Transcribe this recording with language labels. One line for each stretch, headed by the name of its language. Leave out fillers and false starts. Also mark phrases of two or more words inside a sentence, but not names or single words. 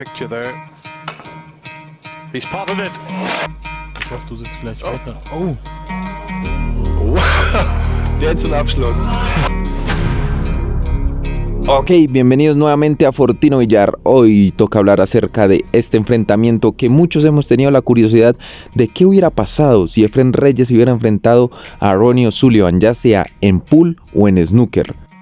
English: Picture there. He's potted it.
German: Ich hoffe, du sitzt vielleicht weiter. Oh! Der zum Abschluss.
Spanish: Ok, bienvenidos nuevamente a Fortino Villar. Hoy toca hablar acerca de este enfrentamiento que muchos hemos tenido la curiosidad de qué hubiera pasado si Efren Reyes hubiera enfrentado a Ronnie O'Sullivan, ya sea en pool o en snooker.